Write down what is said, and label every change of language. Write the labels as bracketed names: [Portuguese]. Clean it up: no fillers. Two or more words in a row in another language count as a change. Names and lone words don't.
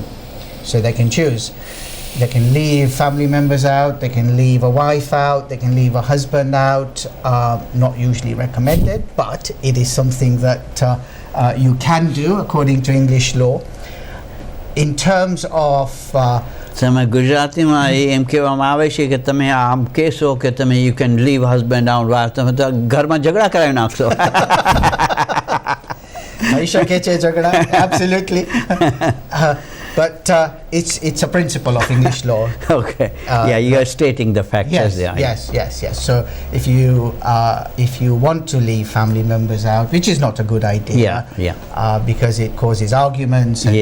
[English] So they can choose. They can leave family members out, they can leave a wife out, they can leave a husband out. Not usually recommended, but it is something that you can do according to English law. In terms of [Gujarati] તમે ગુજરાતીમાં એમ કહેવામાં આવે છે કે તમે આમ કહેશો કે તમે [English] you can leave husband and wife, [Gujarati] તમે તો ઘરમાં ઝઘડા કરાવી નાખશો. [English] Absolutely. But it's a principle of English law. Okay. Yeah, you are stating the facts Yes, as they are. yes. So if you want to leave family members out, which is not a good idea, because it causes arguments and